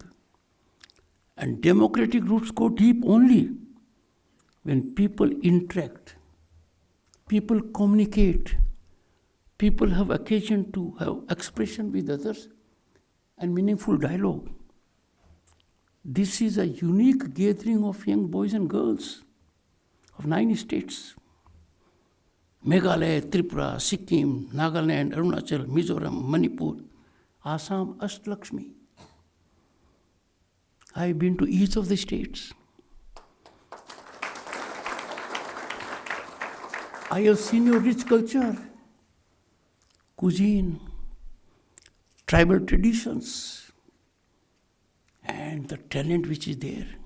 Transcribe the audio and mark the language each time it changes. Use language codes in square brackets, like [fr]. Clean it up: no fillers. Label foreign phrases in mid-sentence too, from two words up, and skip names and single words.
[en] And democratic roots go deep only when people interact, people communicate, people have occasion to have expression with others and meaningful dialogue. This is a unique gathering of young boys and girls of 9 states. Meghalaya, Tripura, Sikkim, Nagaland, Arunachal, Mizoram, Manipur, Assam, Astalakshmi. I have been to each of the states. I have seen your rich culture, cuisine, tribal traditions, and the talent which is there.